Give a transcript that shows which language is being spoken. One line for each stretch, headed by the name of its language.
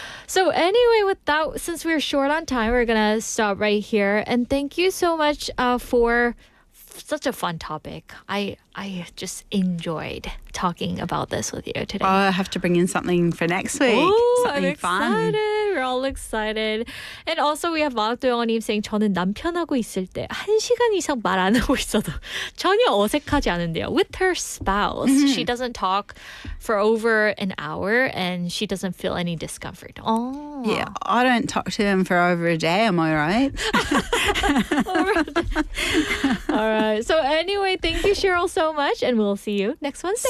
English: So anyway, with that, since we're short on time, we're gonna stop right here. And thank you so much for such a fun topic. I just enjoyed talking about this with you today. I have to bring in something for next week. Oh, something I'm fun. excited. We're all excited. And also we have 마도영님 saying
Korean: 저는 남편하고 있을 때 1시간 이상 말 안 하고 있어도 전혀 어색하지 않은데요.
English: With her spouse, she doesn't talk for over an hour and she doesn't feel any discomfort. Oh. Yeah, I don't talk to him for over a day, am I right? All right. So anyway, thank you, Cheryl, so much. And we'll see you next Wednesday.